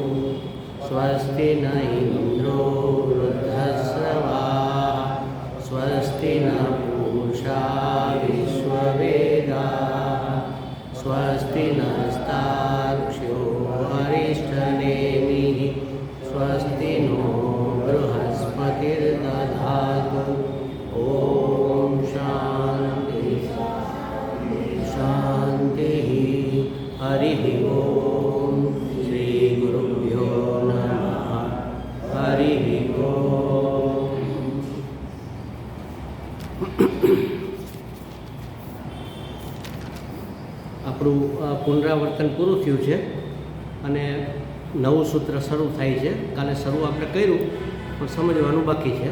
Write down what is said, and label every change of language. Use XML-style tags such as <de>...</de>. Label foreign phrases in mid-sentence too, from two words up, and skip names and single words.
<sa>स्वस्ति न इन्द्रो वृद्धश्रवाः स्वस्ति न पूषा विश्ववेदाः स्वस्ति नस्तार्क्ष्यो अरिष्टनेमिः स्वस्ति नो बृहस्पतिर्दधातु। ॐ शान्ति शान्तिः। हरिः ॐ श्रीगुरुभ्यो नमः। हरिः ॐ।</sa> <gu>આપણું પુનરાવર્તન પૂરું થયું છે અને નવું સૂત્ર શરૂ થાય છે. કાલે શરૂ આપણે કર્યું પણ સમજવાનું બાકી છે.</gu>